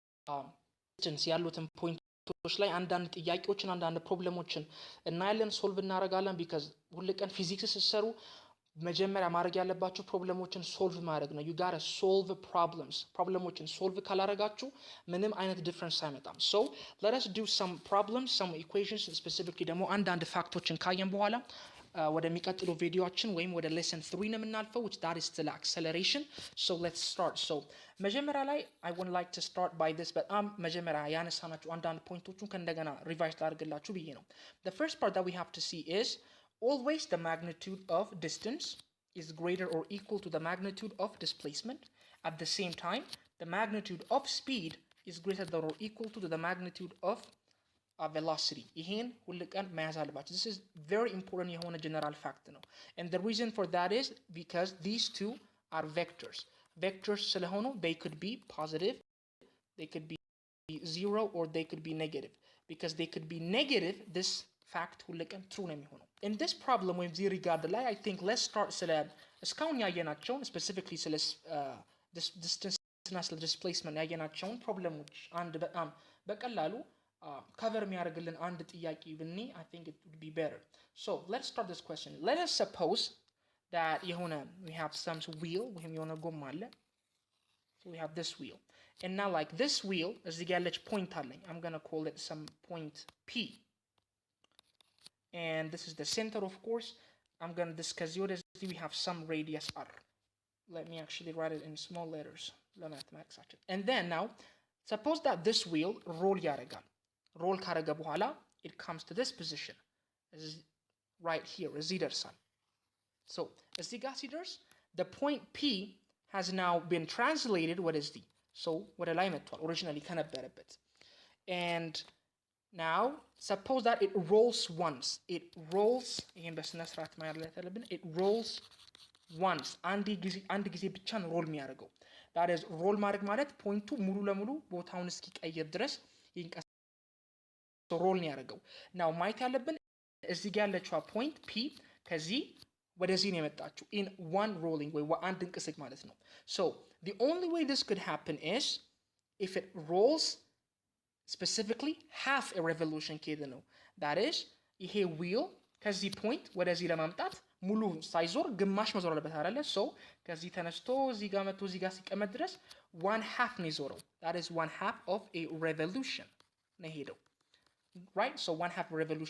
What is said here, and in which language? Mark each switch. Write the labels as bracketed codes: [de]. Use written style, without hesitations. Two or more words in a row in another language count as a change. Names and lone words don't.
[am] distance ያሉትን ፖይንቶች ላይ አንዳንድ ጥያቄዎችን አንዳንድ ፕሮብሌሞችን እናያለን ሶልቭ እናደርጋለን because ሁሉ ቀን ፊዚክስ ሲሰሩ መጀመሪያ ማድረግ ያለባችሁ ፕሮብሌሞችን ሶልቭ ማድረግ ነው [en] you got to solve [am] ፕሮብሌሞችን ሶልቭ ካላረጋችሁ ምንም አይነት ዲፈረንስ አይመጣም [en] so let us do some problems some equations specifically [am] ደግሞ አንዳንድ ፋክቶችን ካየን በኋላ ወደሚቀጥለው ቪዲዮአችን ወይም ወደ lesson 3 ነው የምናልፈው [en] which that is the acceleration so let's start so [am] መጀመሪያ ላይ [en] I would like to start by this but [am] መጀመሪያ ያነሳናችሁ አንዳንድ ፖይንቶችን ከእንደገና ሪቫይዝ ላድርግላችሁ ብዬ ነው [en] the first part that we have to see is always the magnitude of distance is greater or equal to the magnitude of displacement at the same time the magnitude of speed is greater than or equal to the magnitude of velocity [am] ይሄን ሁሉ ቀን መያዝ አለባችሁ [en] this is very important የሆነ general fact ነው and the reason for that is because these two are vectors ስለሆኑ they could be positive they could be zero or they could be negative because they could be negative this fact ሁሉ ቀን true [am] ነው የሚሆነው [en] in this problem with the regard ላይ I think let's start [am] ስለ እስካሁን ያየናቸውን [en] specifically [am] ስለ distance እና ስለ displacement ያየናቸውን ፕሮብሌሞች አንድ በጣም በቀላሉ cover የሚያደርግልን አንድ ጥያቄ ብኒ [en] I think it would be better so let's start this question let us suppose that የሆነ we have some wheel [am] ወይም የሆነ ጎማ አለ [en] so we have this wheel and now like this wheel [am] እዚህ ጋር ያለች point አለኝ [en] I'm going to call it some point P and this is the center of course I'm going to discuss we have some radius r let me actually write it in small letters ለማትማክስ and then now suppose that this wheel roll [am] ያደርጋል roll ካደረገ በኋላ [en] it comes to this position right here [am] እዚህ ይደርሳል so እዚህ ጋር ሲደርስ [en] the point P has now been translated what is the so [am] ወደ ላይ መጥቷል originally ከነበረበት [en] and now suppose that it rolls once it rolls [am] ይሄን በስነ ስርዓት ማለት አለብን [en] it rolls once [am] አንድ ጊዜ ብቻ ነው ሮል የሚያደርገው [en] that is roll [am] ማድረግ ማለት ፖይንቱ ሙሉ ለሙሉ ቦታውን እስኪቀይር ድረስ ይንቀሳቀሳል ሮል ነው ያደርገው now ማየት ያለብን እዚህ ጋር ያለችው ፖይንት P ከዚህ ወደዚህ ነው የመጣችው [en] in one rolling way [am] አንድ እንቅስቃሴ ማለት ነው [en] so the only way this could happen is if it rolls specifically half a revolution [am] ከሄደ ነው [en] that is [am] ይሄ wheel ከዚህ ፖይንት ወደዚህ ለማምጣት ሙሉ ሳይዞር ግማሽ መዞር አለበት አይደለ so ከዚህ ተነስቶ እዚህ ጋር መጥቶ እዚህ ጋር ሲቀመጥ ድረስ 1/2 ነው ይዞረው [en] that is 1/2 of a revolution [am] ነው ሄደው [en] right so 1/2 revolution